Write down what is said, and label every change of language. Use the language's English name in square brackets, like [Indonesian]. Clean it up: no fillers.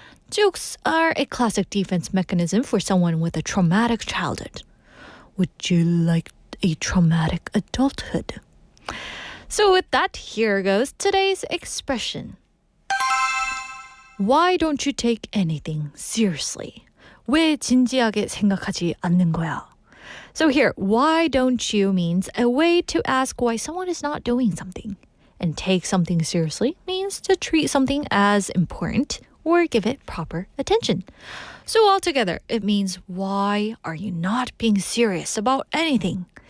[English] Jokes are a classic defense mechanism for someone with a traumatic childhood. Would you like a traumatic adulthood? So with that, here goes today's expression. Why don't you take anything seriously? [Korean] 왜 진지하게 생각하지 않는 거야? [English] So here, why don't you means a way to ask why someone is not doing something. And take something seriously means to treat something as important or give it proper attention. So altogether, it means why are you not being serious about anything?